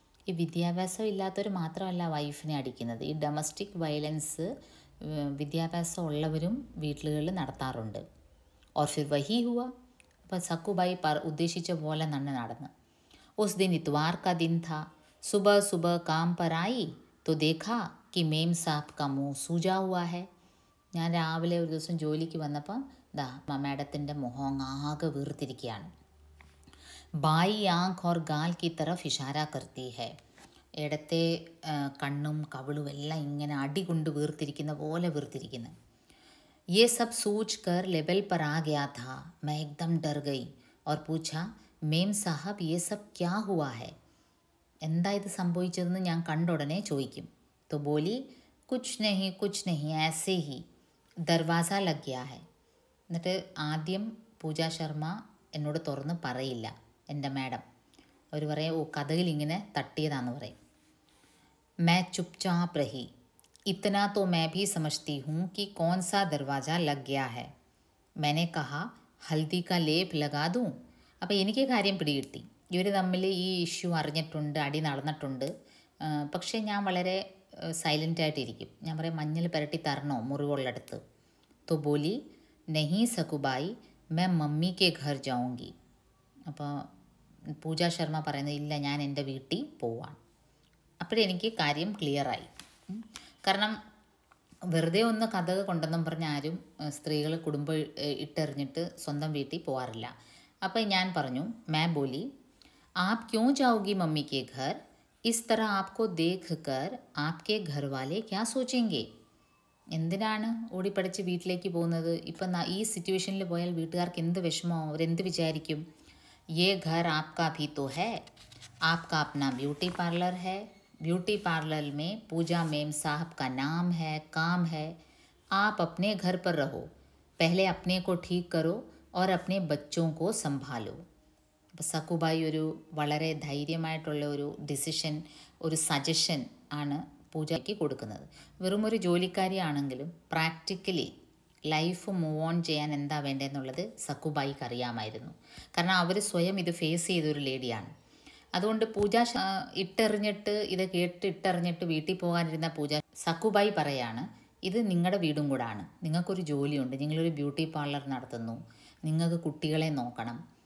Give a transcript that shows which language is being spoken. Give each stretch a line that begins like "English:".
Malayalam: ഈ വിദ്യാഭ്യാസം ഇല്ലാത്തവർ മാത്രമല്ല വൈഫിനെ അടിക്കുന്നത്. ഈ ഡൊമസ്റ്റിക് വയലൻസ് വിദ്യാഭ്യാസം ഉള്ളവരും വീട്ടിലുകളിൽ നടത്താറുണ്ട്.
Hindi: और फिर वही हुआ.
Malayalam: അപ്പോൾ സക്കുബായി ഉദ്ദേശിച്ച പോലെ തന്നെ നടന്നു.
Hindi: उस दिन इतवार का दिन था. सुबह सुबह काम पर आई तो देखा कि मेम साहब का मुंह सूजा हुआ है.
Malayalam: ഞാൻ രാവിലെ ഒരു ദിവസം ജോലിക്ക് വന്നപ്പോൾ മാഡത്തിൻ്റെ മുഖം ആകെ വീർത്തിരിക്കുകയാണ്.
Hindi: ബായി ആങ്ക് ഓർ ഗാൽ കി തറഫ് ഇഷാര കർത്തി ഹെ.
Malayalam: ഇടത്തെ കണ്ണും കവിളും എല്ലാം ഇങ്ങനെ അടി കൊണ്ട് വീർത്തിരിക്കുന്ന പോലെ വീർത്തിരിക്കുന്നു.
Hindi: ये सब सोच कर लेवल पर आ गया था. मैं एकदम डर गई और पूछा, मेम साहब ये सब क्या हुआ है?
Malayalam: എന്താ ഇത് സംഭവിച്ചതെന്ന് ഞാൻ കണ്ട ഉടനെ ചോദിക്കും.
Hindi: तो बोली, कुछ नहीं ऐसे ही ദർവാസ ലഗ് ഗയാ ഹെ.
Malayalam: എന്നിട്ട് ആദ്യം പൂജ ശർമ്മ എന്നോട് തുറന്ന് പറയില്ല, എൻ്റെ മാഡം. അവർ പറയും, കഥയിൽ ഇങ്ങനെ തട്ടിയതാന്ന് പറയും.
Hindi: मैं चुपचाप रही. इतना तो मैं भी समझती हूँ कि कौन सा दरवाज़ा लग गया है. मैंने कहा, हल्दी का लेप लगा दूँ.
Malayalam: അപ്പോൾ എനിക്ക് കാര്യം പിടികിട്ടി. ഇവർ തമ്മിൽ ഈ ഇഷ്യൂ അറിഞ്ഞിട്ടുണ്ട്, അടി നടന്നിട്ടുണ്ട്. പക്ഷേ ഞാൻ വളരെ സൈലൻ്റായിട്ടിരിക്കും. ഞാൻ പറയും, മഞ്ഞൾ പുരട്ടി തരണോ മുറിവുള്ളടുത്ത്?
Hindi: तो बोली, नहीं സക്കുബായി, मैं मम्मी के घर जाऊँगी.
Malayalam: അപ്പോൾ പൂജ ശർമ്മ പറയുന്നത്, ഇല്ല ഞാൻ എൻ്റെ വീട്ടിൽ പോവാണ്. അപ്പോഴെനിക്ക് കാര്യം ക്ലിയറായി. കാരണം വെറുതെ ഒന്ന് കഥ കൊണ്ടെന്നും പറഞ്ഞ് ആരും സ്ത്രീകൾ കുടുംബം ഇട്ടെറിഞ്ഞിട്ട് സ്വന്തം വീട്ടിൽ പോകാറില്ല. അപ്പോൾ ഞാൻ പറഞ്ഞു,
Hindi: मैं बोली, आप क्यों जाओगी मम्मी के घर? इस तरह आपको देख कर आपके घर वाले क्या सोचेंगे?
Malayalam: എന്തിനാണ് ഓടിപ്പടച്ച് വീട്ടിലേക്ക് പോകുന്നത്? ഇപ്പം ഈ സിറ്റുവേഷനിൽ പോയാൽ വീട്ടുകാർക്ക് എന്ത് വിഷമോ, അവരെന്ത് വിചാരിക്കും?
Hindi: ये घर आपका भी तो है. आपका अपना ब्यूटी पार्लर है. ब्यूटी पार्लर में पूजा मेम साहब का नाम है, काम है. आप अपने घर पर रहो. पहले अपने को ठीक करो और अपने बच्चों को संभालो.
Malayalam: അപ്പോൾ സക്കുബായി ഒരു വളരെ ധൈര്യമായിട്ടുള്ള ഒരു ഡിസിഷൻ, ഒരു സജഷൻ ആണ് പൂജയ്ക്ക് കൊടുക്കുന്നത്. വെറും ഒരു ജോലിക്കാരിയാണെങ്കിലും പ്രാക്ടിക്കലി ലൈഫ് മൂവ് ഓൺ ചെയ്യാൻ എന്താ വേണ്ടതെന്നുള്ളത് സക്കുബായിക്ക് അറിയാമായിരുന്നു. കാരണം അവർ സ്വയം ഇത് ഫേസ് ചെയ്തൊരു ലേഡിയാണ്. അതുകൊണ്ട് പൂജ ഇട്ടെറിഞ്ഞിട്ട് ഇട്ടെറിഞ്ഞിട്ട് വീട്ടിൽ പോകാനിരുന്ന പൂജ സക്കുബായി പറയാണ്, ഇത് നിങ്ങളുടെ വീടും കൂടാണ്, നിങ്ങൾക്കൊരു ജോലിയുണ്ട്, നിങ്ങളൊരു ബ്യൂട്ടി പാർലർ നടത്തുന്നു, നിങ്ങൾക്ക് കുട്ടികളെ നോക്കണം.